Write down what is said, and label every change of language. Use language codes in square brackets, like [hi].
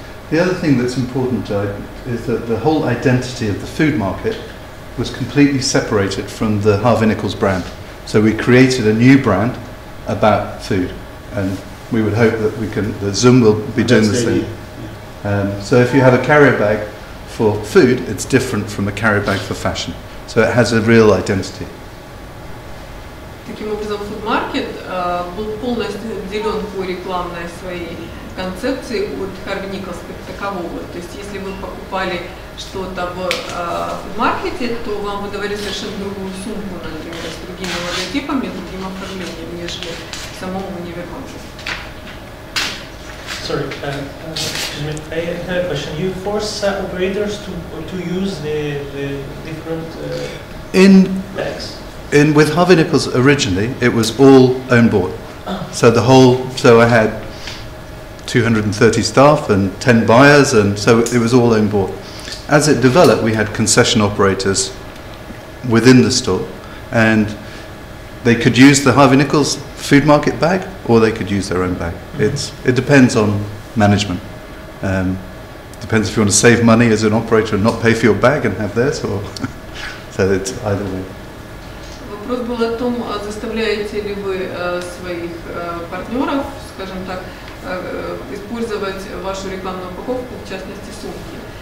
[en] The other thing that's important is that the whole identity of the food market was completely separated from the Harvey Nichols brand. So we created a new brand about food, and we would hope that that Zoom will be doing the same. So if you have a carrier bag for food, it's different from a carrier bag for fashion. So it has a real identity. [ru] Таким образом, фудмаркет был полностью отделен по рекламной своей концепции от Harvey Nichols как такового. То есть, если вы покупали что-то в фудмаркете, то вам выдавали совершенно другую сумку, например, с другими логотипами, другим оформлением, нежели в самом универмаге. [en] Sorry, excuse me. I have a question. You force operators to use the different bags. With Harvey Nichols originally, it was all own board. So I had 230 staff and 10 buyers, and so it was all own board. As it developed, we had concession operators within the store, and they could use the Harvey Nichols food market bag, or they could use their own bag. It depends on management. Depends if you want to save money as an operator and not pay for your bag and have theirs, or so it's either way. [ru] Вопрос был о том, заставляете ли вы своих партнеров, скажем так, использовать вашу рекламную упаковку, в частности сумки.